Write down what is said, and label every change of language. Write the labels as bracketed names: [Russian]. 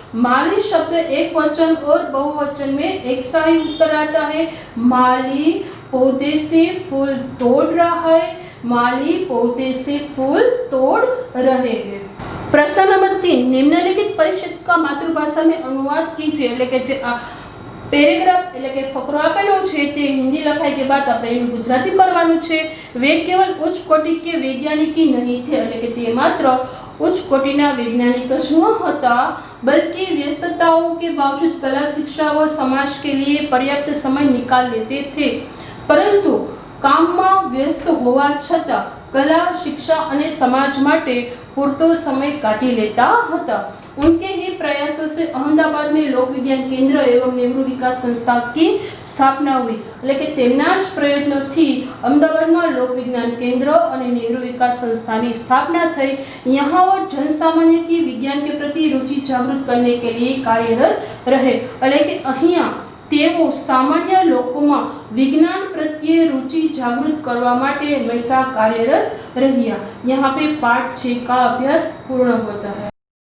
[Hindi] माली शब्द एक वचन और बहुवचन में एक सा ही उत्तर आता है। माली पौधे से फूल तोड़ रहा है, माली पौधे से फूल तोड़ रहे हैं। प्रश्न नंबर 3, निम्नलिखित परिच्छेद का मातृभाषा में अनुवाद कीजिए। [Gujarati] એટલે કે જે આ પેરેગ્રાફ એટલે કે ફકરો આપેલો છે તે હિન્દી લખાઈ કે બાદ આપણે એનું ગુજરાતી કરવાનું છે। [Hindi] वे केवल उच्च कोटि के वैज्ञानिक ही नहीं थे, [Gujarati] એટલે કે તે માત્ર उच्च कोटिना वैज्ञानिक ज न હતા, [Hindi] बल्कि व्यस्तताओं के बावजूद कला शिक्षा व समाज के लिए पर्याप्त समय निकाल लेते थे। [Gujarati] परंतु કામમાં વ્યસ્ત હોવા છતાં કલા शिक्षा અને समाज માટે પૂરતો समय કાઢી લેતા હતા। [Hindi] उनके ही प्रयासों से अहमदाबाद में लोक विज्ञान केंद्र एवं नेहरू विकास संस्था की स्थापना हुई। [Gujarati] એટલે કે તેમના જ પ્રયત્નોથી અમદાવાદમાં લોક વિજ્ઞાન કેન્દ્ર અને नेहरू विकास संस्थाની स्थापना થઈ। [Hindi] यहाँ वो जनसामान्य की विज्ञान के प्रति रुचि जागृत करने के लिए कार्यरत रहे। [Gujarati] એટલે કે અહીંયા તેઓ સામાન્ય લોકોમાં વિજ્ઞાન પ્રત્યે रुचि जागृत करवा માટે હંમેશા કાર્યરત રહ્યા। [Hindi] यहाँ पे पाठ 6 का अभ्यास पूर्ण होता है।